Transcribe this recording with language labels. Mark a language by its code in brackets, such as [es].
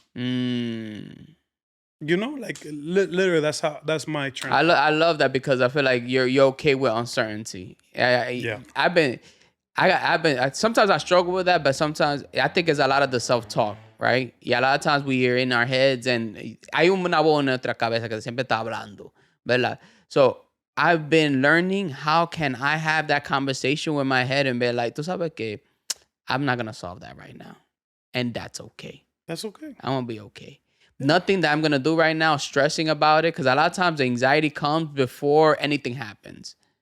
[en] You know, like literally, that's my trend. I love that because I feel like you're okay with uncertainty. I've been sometimes I struggle with that, but sometimes I think it's a lot of the self-talk, right? [es] Y [en] a lot of times we are in our heads [es] and hay una voz en nuestra cabeza que siempre está hablando, ¿verdad? [en] So I've been learning how can I have that conversation with my head and be like, [es] tú sabes que [en] I'm not going to solve that right now. And that's okay. That's okay. I'm going to be okay. Nothing that I'm going to do right now, stressing about it, because a lot of times anxiety comes before anything happens.